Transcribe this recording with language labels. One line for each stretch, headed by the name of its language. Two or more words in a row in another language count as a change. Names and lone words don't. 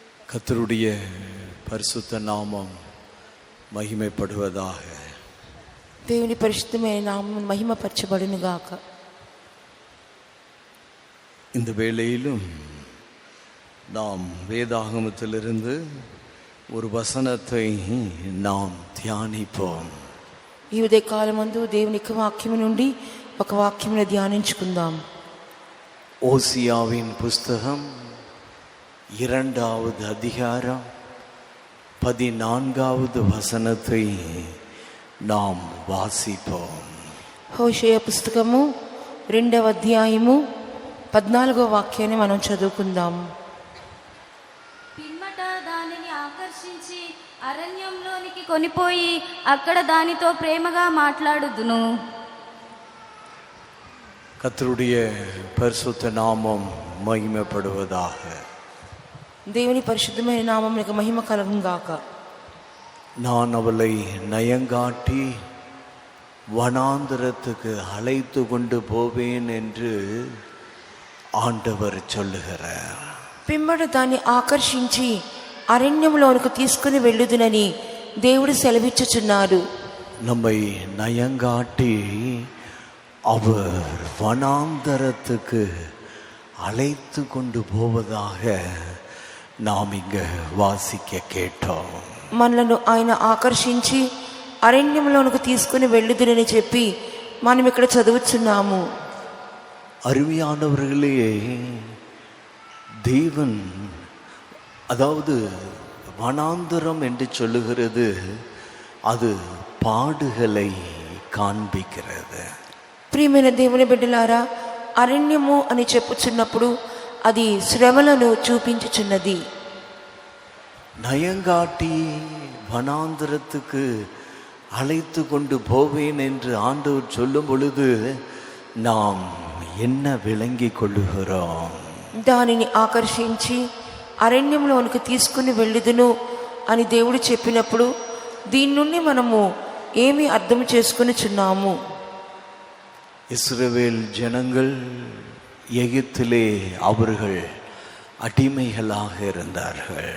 Tamil: கர்த்தருடைய பரிசுத்த நாமம் மகிமைப்படுவதாக.
Telugu: దేవుని పరిశుద్ధమైన నామం మహిమపరచబడును గాక.
Tamil: இந்த வேளையிலும் நாம் வேதாகமத்திலிருந்து ஒரு வசனத்தை நாம் தியானிப்போம்.
Telugu: ఈ ఉదయ కాలమందు దేవుని యొక్క వాక్యము నుండి ఒక వాక్యమును ధ్యానించుకుందాం.
Tamil: ஓசியாவின் புஸ்தகம் 2வது அதிகாரம் 14வது வசனத்தை நாம் வாசிப்போம்.
Telugu: హోషేయ పుస్తకము 2వ అధ్యాయము 14వ వాక్యాన్ని మనం చదువుకుందాం. పిమ్మట దానిని ఆకర్షించి అరణ్యంలోనికి కొనిపోయి అక్కడ దానితో ప్రేమగా మాట్లాడుదును.
Tamil: கர்த்தருடைய பரிசுத்த நாமம் மகிமைப்படுவதாக.
Telugu: దేవుని పరిశుద్ధమైన నామమునకు మహిమ కలుగును గాక.
Tamil: நான் அவளை நயங்காட்டி வனாந்தரத்துக்கு அழைத்து கொண்டு போவேன் என்று ஆண்டவர் சொல்லுகிறார்.
Telugu: పిమ్మట దాన్ని ఆకర్షించి అరణ్యంలోనికి తీసుకుని వెళ్ళుదునని దేవుడు సెలవిచ్చుచున్నాడు.
Tamil: நம்மை நயங்காட்டி அவர் வனாந்தரத்துக்கு அழைத்து கொண்டு போவதாக நாம் இங்கு வாசிக்க கேட்டோம்.
Telugu: మనలను ఆయన ఆకర్షించి అరణ్యంలోనికి తీసుకుని వెళ్ళుదునని చెప్పి మనం ఇక్కడ చదువుచున్నాము.
Tamil: அருமையானவர்களே, தேவன் அதாவது வனாந்தரம் என்று சொல்லுகிறது, அது பாடுகளை காண்பிக்கிறது.
Telugu: ప్రియమైన దేవుని బిడ్డలారా, అరణ్యము అని చెప్పుచున్నప్పుడు అది శ్రమలను చూపించుచున్నది.
Tamil: நயங்காட்டி வனாந்தரத்துக்கு அழைத்து கொண்டு போவேன் என்று ஆண்டவர் சொல்லும் பொழுது நாம் என்ன விளங்கி கொள்ளுகிறோம்?
Telugu: దానిని ఆకర్షించి అరణ్యంలోనికి తీసుకుని వెళ్ళుదును అని దేవుడు చెప్పినప్పుడు దీని నుండి మనము ఏమి అర్థం చేసుకునిచున్నాము?
Tamil: இஸ்ரவேல் ஜனங்கள் எகிப்திலே அவர்கள் அடிமைகளாக இருந்தார்கள்.